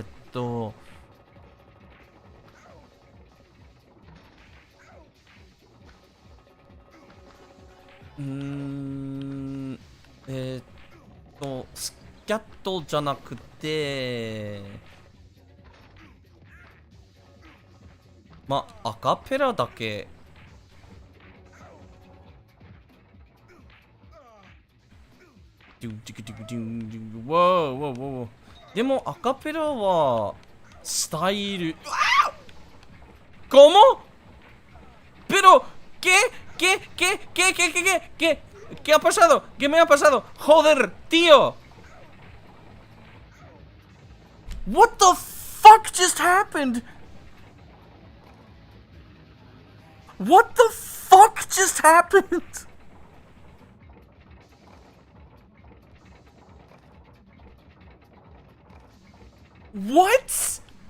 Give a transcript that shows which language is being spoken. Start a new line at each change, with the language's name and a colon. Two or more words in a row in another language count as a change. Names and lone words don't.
Japanese: スキャットじゃなくて、まあアカペラだけ。でもアカペラはスタイル。¿Cómo?
Spanish: Pero ¿qué ha pasado? ¿Qué me ha pasado? Joder, tío.
English: What the fuck just happened? What the fuck just happened? What?